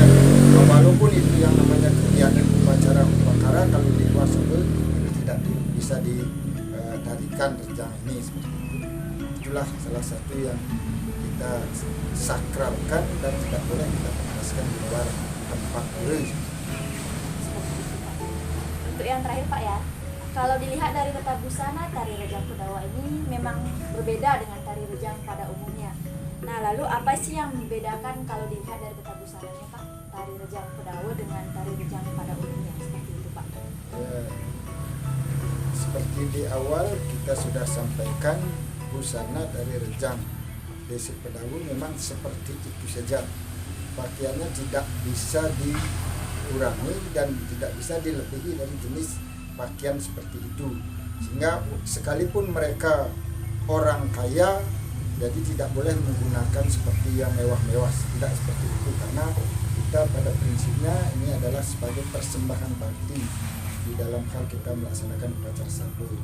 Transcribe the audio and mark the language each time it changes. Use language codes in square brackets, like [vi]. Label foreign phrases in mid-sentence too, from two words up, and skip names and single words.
[id] Walaupun itu yang namanya kegiatan upacara, kalau di luar sabun itu tidak bisa ditarikan rejang ini. Itulah salah satu yang kita sakralkan dan tidak boleh kita pentaskan di luar tempat pura. Untuk yang terakhir Pak ya, kalau dilihat dari tata busana, tari rejang Kedawa ini memang berbeda dengan tari rejang pada umumnya. Nah, lalu apa sih yang membedakan kalau dilihat dari tata busananya Pak, tari rejang Kedawa dengan tari rejang pada umumnya, seperti itu Pak? Ya, seperti di awal kita sudah sampaikan, busana dari rejang Desa Kedawa memang seperti itu saja. Pakaiannya tidak bisa dikurangi dan tidak bisa dilebihi dari jenis pakaian seperti itu, sehingga sekalipun mereka orang kaya, jadi tidak boleh menggunakan seperti yang mewah-mewah, tidak seperti itu, karena kita pada prinsipnya ini adalah sebagai persembahan bakti di dalam hal kita melaksanakan upacara sabu.